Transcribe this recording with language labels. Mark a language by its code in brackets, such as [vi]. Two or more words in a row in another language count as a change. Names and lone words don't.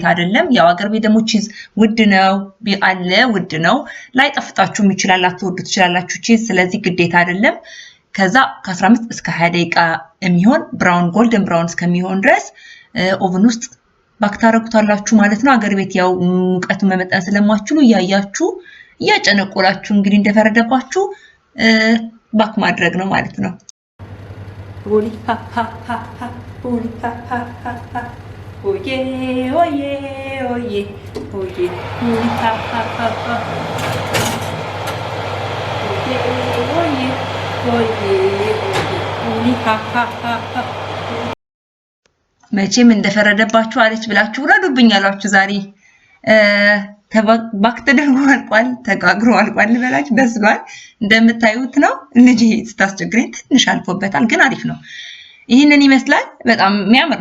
[am] አይደለም ያው አገር ቤት ደግሞ ቺዝ ውድ ነው አለ ውድ ነው ላይ ጠፍጣችሁ ይችላል አትወዱት ትችላላችሁ ቺዝ ስለዚህ ግዴታ አይደለም ከዛ ከ15 እስከ 20 ደቂቃ የሚሆን [en] brown golden brown [am] እስከሚሆን ድረስ ኦቨን ውስጥ ባክታረጉታላችሁ ማለት ነው አገር ቤት ያው ሙቀቱን መመጠን ስለማትችሉ ያያችሁ እያጨነቆላችሁ እንግዲህ እንደፈረደባችሁ ባክ ማድረግ ነው ማለት ነው Uli ha ha ha ha, uli ha ha ha ha, oye oye oye oye, uli ha ha ha ha, oye oye oye uli ha ha ha ha. መቼም እንደፈረደባችሁ አለች ብላችሁ ረዱብኝ አላችሁ ዛሬ ባክ ተደርጎ አልቋል ተጋግሮ አልቋል በላች በስሏል እንደምታዩት ነው ልጅ ስታስቸግረኝ ትንሽ አልፎበታል ግን አሪፍ ነው ይሄንን ይመስላል በጣም የሚያምር